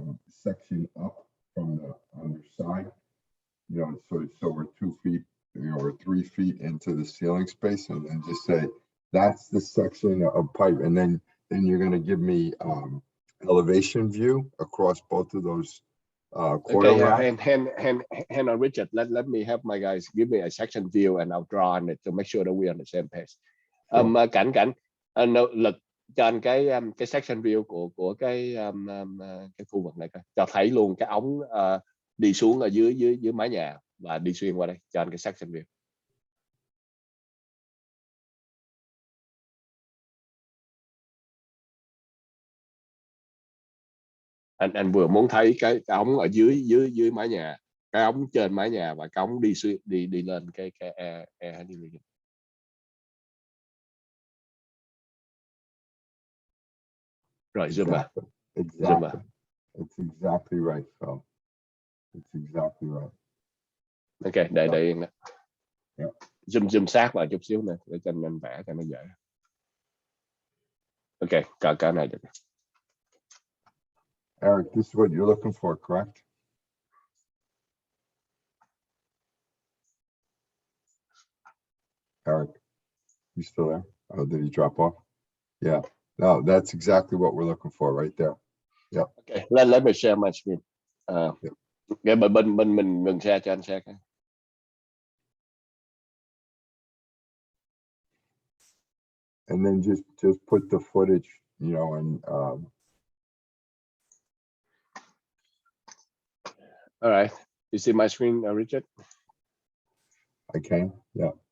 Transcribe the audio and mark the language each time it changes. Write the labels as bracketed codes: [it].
[en] section up from the underside, so we're 2 feet, or 3 feet into the ceiling space, and then just say that's the section of pipe, and then you're going to give me elevation view across both of those okay, hang on, Richard. Let me have my guys give me a section view, and I'll draw on it to make sure that we're on the same page. [vi] Cảnh lực cho anh cái section view của cái khu vực này coi, cho thấy luôn cái ống đi xuống ở dưới mái nhà và đi xuyên qua đây, cho anh cái section view. Anh vừa muốn thấy cái ống ở dưới mái nhà, cái ống trên mái nhà và cái ống đi lên cái air handling unit. Rồi zoom vào. [en] Exactly. It's exactly right, Phil. It's exactly right. [vi] Okay, để yên đó. [en] Yeah. [vi] zoom sát vào chút xíu nè để cho anh vẽ cho nó dễ. Ok, cả này được. [en] Eric, this is what you're looking for, correct? Eric, you still there? Oh, did he drop off? Yeah. No, that's exactly what we're looking for right there. Yep. Okay, let me share my screen. [vi] Cái bên mình ngừng share cho anh share cái. [en] And then just put the footage, you know, and All right. You see my screen, Richard? I can. Yeah.